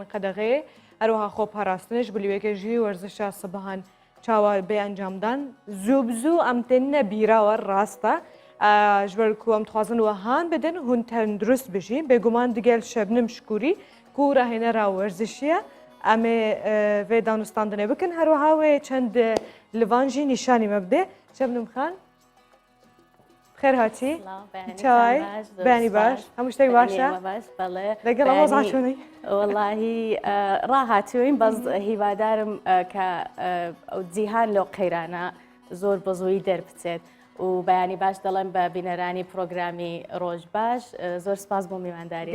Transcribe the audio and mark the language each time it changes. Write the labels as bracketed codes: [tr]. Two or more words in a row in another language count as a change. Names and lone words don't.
[ku] qedexê her wiha xwe parastin ji bilî wêkê jî werzişa sibihan çawa bê encamdan zû bi zû em têne bîrawe rast e ji ber ku em dixwazin wihan bidin hûn tendurist bijîn bêguman digel Şebnim Şikûrî ku rahênera werzişî ye em ê vê danûstandinê bikin her wiha wê çend livan jî nîşanî me bide. [ckb] Şebnim Xan خير هاتي چای بانی باش هەموو شتێک باشە لەگەڵ ئەوە زاچوونی والله ڕاهاتوین بەس هیوادارم کە جیهان لەو قەیرانە زۆر بەزووی دەربچێت و بەیانی باش دەڵێن بە بینەرانی پرۆگرامی ڕۆژ باش زۆر سپاس بۆ میوانداری